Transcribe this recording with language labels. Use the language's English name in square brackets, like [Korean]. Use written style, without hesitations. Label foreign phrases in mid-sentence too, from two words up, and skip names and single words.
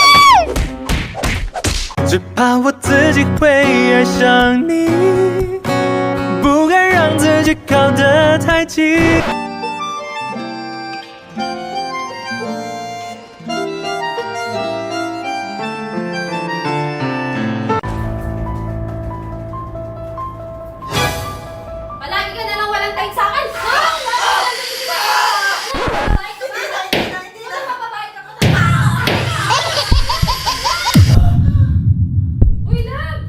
[Chinese] 只怕我自己会爱上你，不敢让自己靠得太近。 [Filipino] Palagi ka na lang walang time sa akin! Uy, love!